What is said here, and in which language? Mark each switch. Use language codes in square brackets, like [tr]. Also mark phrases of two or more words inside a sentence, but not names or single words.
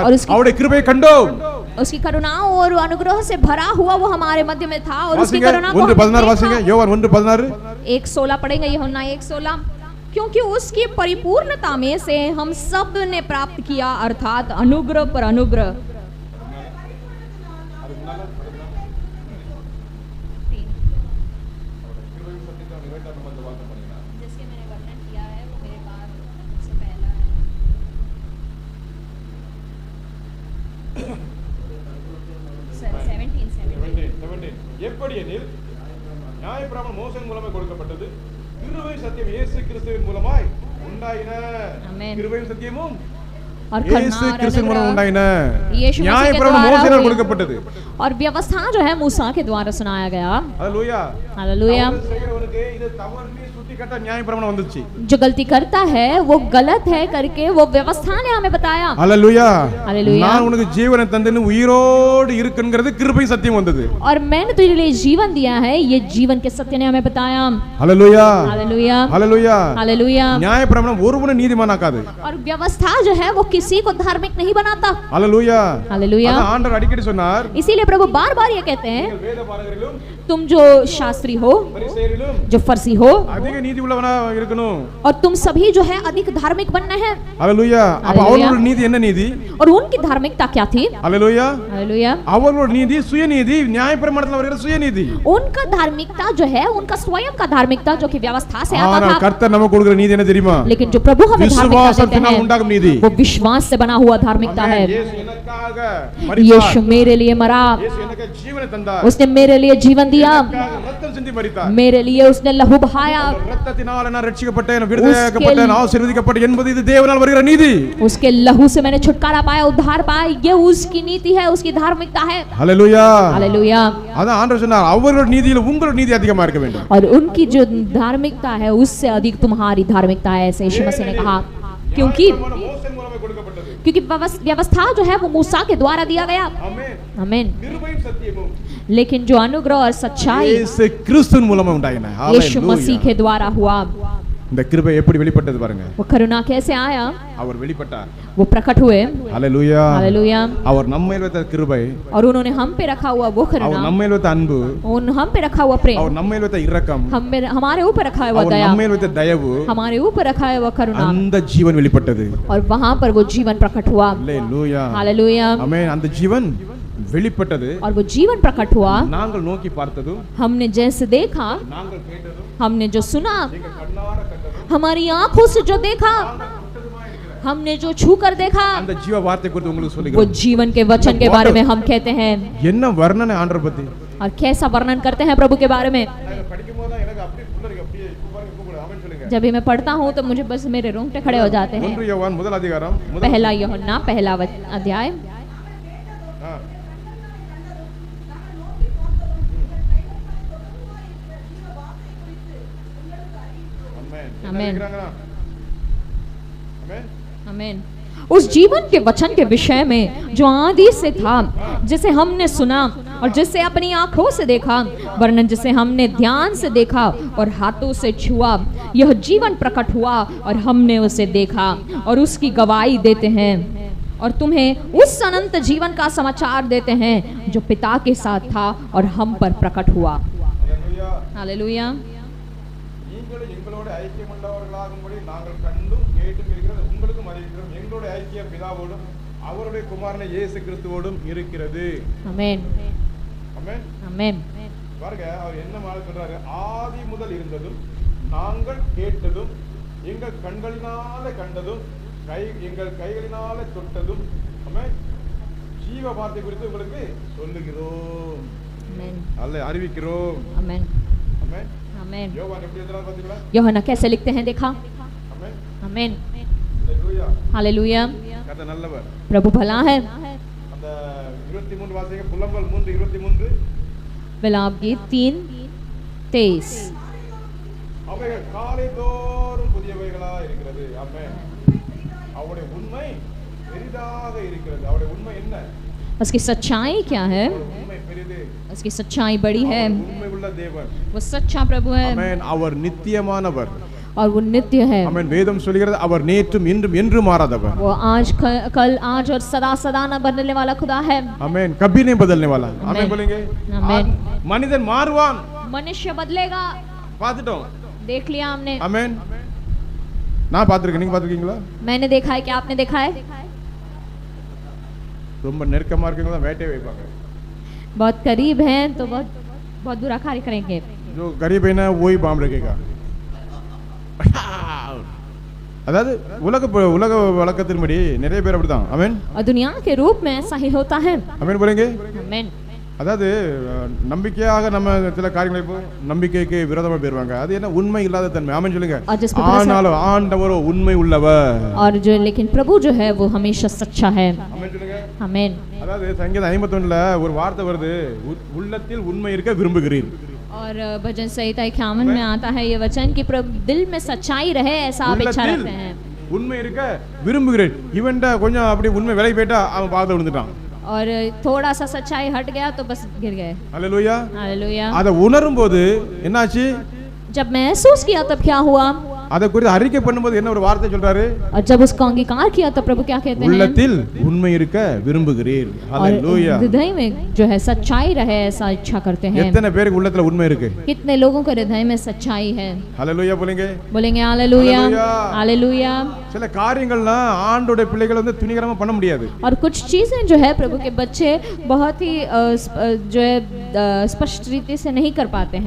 [hi] और उसकी- [ta] அவருடைய கிருபையை கண்டோம். [hi] उसकी करुणाओं और अनुग्रह से भरा हुआ वो हमारे मध्य में था और उसकी [ta] வாசிங்க [hi] करुणा को 1:16 हमने [ta] வாசிங்க. [hi] देखा। [ta] யோவான் 1:16 [hi] 1:16 पढ़ेंगे यूहन्ना 1:16, क्योंकि उसकी परिपूर्णता में से हम सब ने प्राप्त किया, अर्थात अनुग्रह पर अनुग्रह। जिसके मैंने वर्णन किया है वो मेरे बाद से पहला है। सर 17 [ta] எப்படி எனில் நியாயப்பிரமாணம் மோசேயின் மூலமாய் கொடுக்கப்பட்டது, கிருபை சத்தியம் இயேசு கிறிஸ்துவின் மூலமாய் உண்டாயின. ஆமென். கிருபையும் சத்தியமும் [hi] और [ta] இயேசு கிறிஸ்துவின் மூலமாய் உண்டாயின. [hi] यीशु मसीह के [ta] நியாயப்பிரமாணம் [hi] द्वारा [ta] மோசேயினால் [hi] हुई। [ta] கொடுக்கப்பட்டது. [hi] और व्यवस्था जो है मूसा के द्वारा सुनाया गया। [ta] ஹalleluya. [hi] हालेलुया। [ta] தவறு செய்கிறவனுக்கு இது தவறுன்னு சுட்டி காட்ட நியாயப்பிரமாணம் வந்துச்சு. [hi] जो गलती करता है वो गलत है करके वो व्यवस्था ने हमें बताया। [ta] ஹalleluya. [hi] हालेलुया। [ta] நான் உனக்கு ஜீவனை தந்தேன்னு உயிரோடு இருக்குங்கிறது கிருபை சத்தியம் வந்தது. [hi] और मैंने तुझे लिए जीवन दिया है, ये जीवन के सत्य ने हमें बताया। [ta] ஹalleluya. [hi] हालेलुया। [ta] ஹalleluya. [hi] हालेलुया। [ta] நியாயப்பிரமாணம் ஒருவனை நீதிமானாக்காது. [hi] और व्यवस्था जो है वो किसी को धार्मिक नहीं बनाता। [ta] ஹalleluya. [hi] हालेलुया। [ta] அதான் ஆண்டவர் அடிக்கடி சொன்னார், [hi] इसीलिए प्रभु बार बार ये कहते हैं, [ta] நீங்கள் வேதபாரகரிலும் [hi] तुम जो शास्त्री हो, [ta] பரிசேயரிலும் [hi] जो फर्जी हो, [ta] அதிக நீதி உள்ளவனா இருக்கணும். [hi] और तुम सभी जो है अधिक धार्मिक बनना है। [ta] ஹalleluya. அப்ப ஹalleluya. அவர்களோட நீதி என்ன நீதி? [hi] और उनकी धार्मिकता क्या थी? [ta] ஹalleluya. [hi] हालेलुया। [ta] அவர்களோட நீதி சுயநீதி, நியாயப்பிரமாணத்தில் வருகிற சுயநீதி. [hi] उनका धार्मिकता जो है उनका स्वयं का धार्मिकता जो कि व्यवस्था से आता [ta] ஆனால் [hi] था। [ta] கர்த்தர் நமக்கு கொடுக்கிற நீதி என்ன தெரியுமா? [hi] लेकिन जो प्रभु हमें धार्मिकता देते [ta] விசுவாசத்தினால் [hi] हैं [ta] உண்டாகும் நீதி. [hi] वो विश्वास से बना हुआ धार्मिकता है। [ta] இயேசு எனக்காக மரித்தார். [hi] यीशु मेरे लिए मरा, [ta] இயேசு எனக்கு ஜீவனை தந்தார். [hi] उसने मेरे लिए जीवन दिया, [ta] எனக்காக ரத்தம் சிந்தி மரித்தார். [hi] मेरे लिए उसने लहू बहाया। [ta] ரத்தத்தினால நான் ரட்சிக்கப்பட்டேன், விடுதலையாக்கப்பட்டேன், ஆசீர்வதிக்கப்பட்டேன் என்பது இது தேவனால் வருகிற நீதி. [hi] उसके लहू से मैंने छुटकारा पाया, उद्धार पाया, ये उसकी नीति है, उसकी धार्मिकता है। [ta] ஹalleluya. [hi] हालेलुया। [ta] அதான் ஆண்டவர் சொன்னார், அவர்களோட நீதியில உங்களோட நீதி அதிகமா இருக்க வேண்டும். [hi] और उनकी जो धार्मिकता है उससे अधिक तुम्हारी धार्मिकता है, ऐसे यीशु मसीह ने कहा। क्योंकि [ta] மோசே மூலமாக கொடுக்கப்பட்டது. [hi] क्योंकि व्यवस्था जो है वो मूसा के द्वारा दिया गया। [ta] ஆமென். [hi] आमीन। [ta] கிருபையும் சத்தியமும் [hi] लेकिन जो अनुग्रह और सच्चाई [ta] இயேசு கிறிஸ்துவின் மூலமா உண்டாயின. [hi] यीशु मसीह [ta] ஹalleluya. [hi] के द्वारा हुआ। [ta] இந்த கிருபை எப்படி வெளிப்பட்டது பாருங்க. [hi] वो करुणा कैसे आया? [ta] அவர் வெளிப்பட்டார். [hi] वो प्रकट हुए। [ta] ஹalleluya. [hi] हालेलुया। [ta] அவர் நம்மேல் வைத்த கிருபை, [hi] और उन्होंने हम पे रखा हुआ वो [ta] அவர் [hi] करुणा, [ta] நம்மேல் வைத்த அன்பு, [hi] हम पे रखा हुआ प्रेम, [ta] அவர் நம்மேல் வைத்த இரக்கம், [hi] हमारे ऊपर रखा हुआ [ta] அவர் [hi] दया, [ta] நம்மேல் வைத்த தயவு, [hi] हमारे ऊपर रखा हुआ करुणा, [ta] அந்த ஜீவன் வெளிப்பட்டது. [hi] और वहां पर वो जीवन प्रकट हुआ। [ta] ஹalleluya. [hi] हालेलुया। [ta] ஆமென். அந்த ஜீவன் வெளிப்பட்டது. [hi] और वो जीवन प्रकट हुआ। [ta] நாங்கள் நோக்கி பார்த்ததும், [hi] हमने जैसे देखा, [ta] நாங்கள் கேட்டதும், [hi] हमने जो सुना, [ta] எங்கள் கண்ணார கண்டதும், [hi] हमारी आंखों से जो देखा, हमने जो छू कर देखा, [ta] அந்த ஜீவ வார்த்தை குறித்து உங்களுக்கு [hi] वो [ta] சொல்லுகிறேன். [hi] जीवन के वचन के बारे में हम कहते हैं। [ta] என்ன வர்ணனை ஆண்டவர் பத்தி [hi] और कैसा वर्णन करते हैं प्रभु के बारे में। [ta] படிக்கும்போது தான் எனக்கு அப்படியே புல்லரிக்கு அப்படியே பாருங்க கூப்பிடு. ஆமென் சொல்லுங்க. [hi] जब भी मैं पढ़ता हूँ तो मुझे बस मेरे रोंगटे खड़े हो जाते हैं। [ta] 1 யோவான் முதல் அதிகாரம் [hi] पहला यूहन्ना पहला अध्याय। [ta] ஆ. ஆமென். ஆமென். இருக்கிறாங்களா? ஆமென். [hi] आमीन। उस जीवन के वचन के विषय में जो आदि से था, जिसे हमने सुना और जिसे अपनी आंखों से देखा, वर्णन जिसे हमने ध्यान से देखा और हाथों से छुआ, यह जीवन प्रकट हुआ और हमने उसे देखा और उसकी गवाही देते हैं और तुम्हें उस अनंत जीवन का समाचार देते हैं जो पिता के साथ था और हम पर प्रकट हुआ। [ta] ஹalleluya. [hi] हालेलुया। [ta] நீங்களும் எங்களோட ஐக்கியமுள்ளவர்களாகும்படி நாங்கள் கண்டும் கேட்டும் இருக்கிறது உங்களுக்கும் அறிவிக்கிறோம். எங்களோட ஐக்கியம் பிதாவோடும் அவருடைய குமாரனை இயேசு கிறிஸ்துவோடும் இருக்கிறது. [hi] आमीन। [ta] ஆமென். [hi] आमीन। [ta] பாருங்க, அவர் என்ன மாதிரி சொல்றாரு? ஆதி முதல் இருந்ததும் நாங்கள் கேட்டதும் எங்கள் கண்களினால கண்டதும் எங்கள் கைகளினால தொட்டதும், ஆமென், ஜீவ வார்த்தை குறித்து உங்களுக்கு சொல்லுகிறோம். [en] Amen. [ta] அல்ல அறிவிக்கிறோம். [en] Amen. [ta] ஆமென். [en] Amen. [ta] யோவான் எப்படி எழுதுறாரு பாத்தீங்களா? [hi] यूहन्ना कैसे लिखते हैं देखा? [ta] ஆமென். [en] Amen. [ta] ஹalleluya. [hi] हालेलुया। [ta] கர்த்தர் நல்லவர். [hi] प्रभु भला है। [ta] அந்த 23 வாசிங்க புலம்பல் 3:23. [hi] विलाप गीत 3:23। [ta] அவைகள் காலைதோறும் புதியவைகளா இருக்கிறது. ஆமென். அவருடைய உண்மை பெரிதாக இருக்கிறது. அவருடைய உண்மை என்ன? [hi] उसकी सच्चाई क्या है? [ta] உண்மை பெரிது. [hi] उसकी सच्चाई बड़ी है। [ta] உண்மை உள்ள தேவன். [hi] वो सच्चा प्रभु है। [ta] ஆமென். அவர் நித்தியமானவர். [hi] और वो नित्य है। [ta] ஆமென். வேதம் சொல்கிறது அவர் நேற்றும் இன்றும் என்று மாறாதவர். [hi] वो आज कल आज और सदा सदा न बदलने वाला खुदा है। ஆமென். कभी नहीं बदलने वाला. ஆமென் बोलेंगे? [ta] ஆமென். மனிதன் மாறுவான். [hi] मनुष्य बदलेगा। [ta] பார்த்துட்டோம். [hi] देख लिया हमने। [ta] ஆமென். நான் பார்த்திருக்கேன். நீங்க பார்த்திருக்கீங்களா? [hi] मैंने देखा है, क्या आपने देखा है? [ta] ரொம்ப நெருக்கமா இருக்கவங்க வேட்டை வைப்பாங்க. [hi] बहुत करीब हैं तो बहुत बुरा कार्य करेंगे। जो गरीब है ना वही बाम रखेगा. [ta] அதாவது உலக வழக்கத்தின்படி நிறைய பேர் அப்படிதான். ஆமென். [hi] और दुनिया के रूप में ऐसा ही होता है। ஆமென் बोलेंगे? आमीन। [ta] அதாவது நம்பிக்கையாக நம்ம சில காரியங்களை இப்போ நம்பிக்கைக்கு விரோதமா போயிருவாங்க. அது என்ன உண்மை இல்லாத தன்மை. ஆமென் சொல்லுங்க. ஆனாலும் ஆண்டவர் உண்மை உள்ளவர். [hi] और जो लेकिन प्रभु जो है वो हमेशा सच्चा है। [ta] ஆமென் சொல்லுங்க. [hi] आमीन। [ta] அதாவது சங்கீதம் 51ல ஒரு வார்த்தை வருது, உள்ளத்தில் உண்மை இருக்க விரும்புகிறீர். [hi] और भजन संहिता 51 में आता है ये वचन कि दिल में सच्चाई रहे ऐसा आप इच्छा रखते हैं। [ta] உண்மை இருக்க விரும்புகிறேன். இவன்ட கொஞ்சம் அப்படி உண்மை விலை போயிட்டா அவன் பாதத்துல விழுந்துட்டான். [hi] और थोड़ा सा सच्चाई हट गया तो बस गिर गए। हालेलुया। हालेलुया। [ta] அத உணரும்போது என்னாச்சு? [hi] जब महसूस किया तब क्या हुआ? [ta] அத குறித்து அறிக்கை பண்ணும்போது என்ன ஒரு வார்த்தை சொல்றாரு? [hi] और जब उसका अंगीकार किया तब प्रभु क्या कहते हैं? [ta] உள்ளத்தில் உண்மை இருக்க விரும்புகிறீர். [hi] हालेलुया। हृदय में जो है सच्चाई रहे ऐसा इच्छा करते हैं। [ta] எத்தனை பேருக்கு உள்ளத்துல உண்மை இருக்கு? [hi] कितने लोगों के हृदय में सच्चाई है? हालेलुया बोलेंगे? बोलेंगे हालेलुया। हालेलुया। [ta] சில காரியங்கள்லாம் ஆண்டோட பிள்ளைகள் வந்து துணிகரமா பண்ண முடியாது. [hi] और कुछ चीजें जो है प्रभु के बच्चे बहुत ही जो है स्पष्ट रीति से नहीं कर पाते हैं।